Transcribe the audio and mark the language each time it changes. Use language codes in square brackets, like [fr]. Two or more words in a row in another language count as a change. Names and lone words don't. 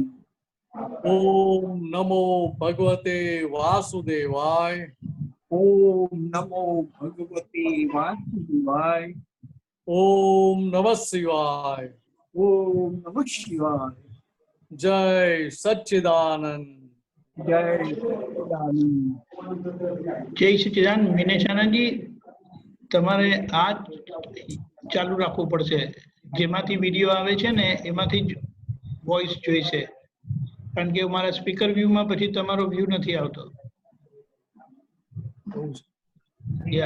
[sa] ओम नमो भगवते वासुदेवाय, ओम नमो भगवते वासुदेवाय, ओम नमः शिवाय। ओम नमः शिवाय। [hi] जय सच्चिदानंद। जय सच्चिदानंद। [gu] જય સચ્ચિદાનંદ મિનેશાનાજી, તમારે આ ચાલુ રાખવું પડશે. જેમાંથી વિડીયો આવે છે ને એમાંથી જ વોઇસ જોઈશે, કારણ કે મારા સ્પીકર વ્યૂમાં પછી તમારો વ્યૂ નથી આવતો. યા